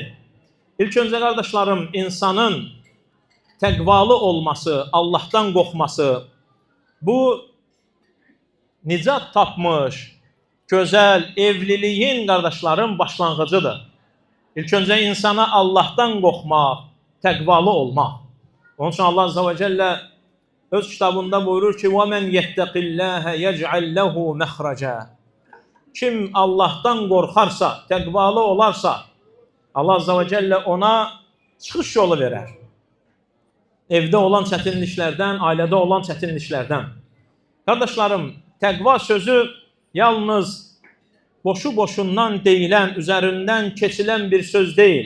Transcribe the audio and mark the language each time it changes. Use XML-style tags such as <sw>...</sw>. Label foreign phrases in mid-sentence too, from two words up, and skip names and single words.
<az>İlk öncə qardaşlarım, insanın təqvalı olması, Allahdan qorxması, bu nicat tapmış, gözəl evliliyin qardaşlarım başlanğıcıdır. İlk öncə insana Allahdan qorxmaq, təqvalı olmaq. Onun üçün Allah</az> <ar>عز وجل</ar> <az>öz kitabında buyurur ki:</az> <ar>وَمَنْ يَتَّقِ اللّٰهَ يَجْعَلْ لَهُ مَخْرَجًا.</ar> <az>Kim Allah'tan qorxarsa, təqvalı olarsa, Allah</az> <ar>عز وجل</ar> <az>ona çıxış yolu verer. Evdə olan çətinliklərdən, ailədə olan çətinliklərdən. Qardaşlarım, təqva sözü yalnız boşu-boşundan deyilən, üzərindən keçilən bir söz deyil.</az>